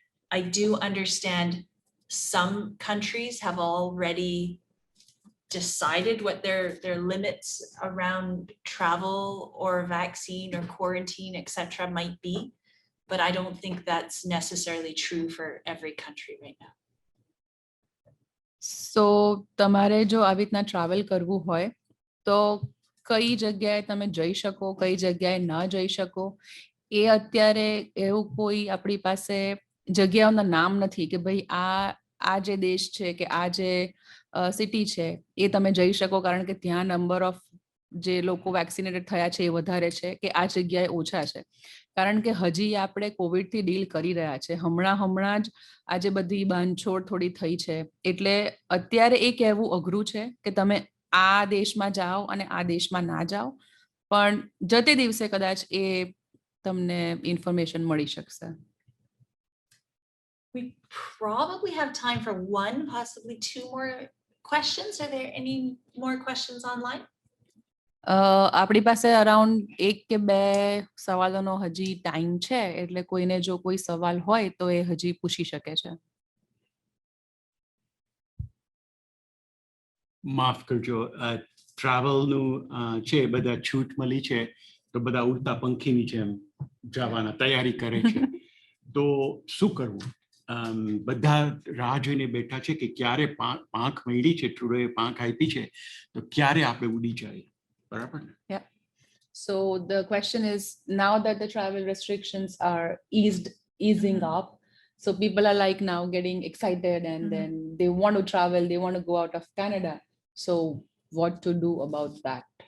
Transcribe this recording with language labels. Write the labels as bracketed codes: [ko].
[en] I do understand some countries have already decided what their limits around travel or vaccine or quarantine, etc. might be. But I don't think that's necessarily true for every country right now. [gu] So તમારે જો આવી રીતના travel કરવું હોય તો કઈ જગ્યાએ તમે જઈ શકો, કઈ જગ્યાએ ન જઈ શકો, એ અત્યારે એવું કોઈ આપણી પાસે જગ્યાઓના નામ નથી કે ભાઈ આ જે દેશ છે કે આ જે સિટી છે એ તમે જઈ શકો કારણ કે ત્યાં નંબર ઓફ જે લોકો વેક્સિનેટેડ થયા છે એ વધારે છે કે આ જગ્યાએ ઓછા છે. કારણ કે હજી આપણે કોવિડથી ડીલ કરી રહ્યા છે. હમણાં જ આજે બધી બાંધછોડ થોડી થઈ છે. એટલે અત્યારે એ કહેવું અઘરું છે કે તમે આ દેશમાં જાઓ અને આ દેશમાં ના જાઓ. પણ જતે દિવસે કદાચ એ તમને ઇન્ફોર્મેશન મળી શકશે. [en] We probably have time for one, possibly two more questions. Are there any more questions online? [gu] આપણી પાસે અરાઉન્ડ 1 કે 2 સવાલોનો હજી ટાઈમ છે, એટલે કોઈને જો કોઈ સવાલ હોય તો એ હજી પૂછી શકે છે. માફ કરજો, ટ્રાવેલનું છે, બધા છૂટ મળી છે તો બધા ઉડતા પંખીની જેમ જવાના તૈયારી કરે છે. તો શું કરવું? બધા રાહ જોઈને બેઠા છે કે ક્યારે પાંખ મળી છે, ટ્રુડોએ પાંખ આપી છે તો ક્યારે આપણે ઉડી જાય. બરાબર ને? [en] Yeah. So the question is, now that the travel restrictions are easing up, So people are like now getting excited and then they want to travel, they want to go out of Canada. So what to do about that?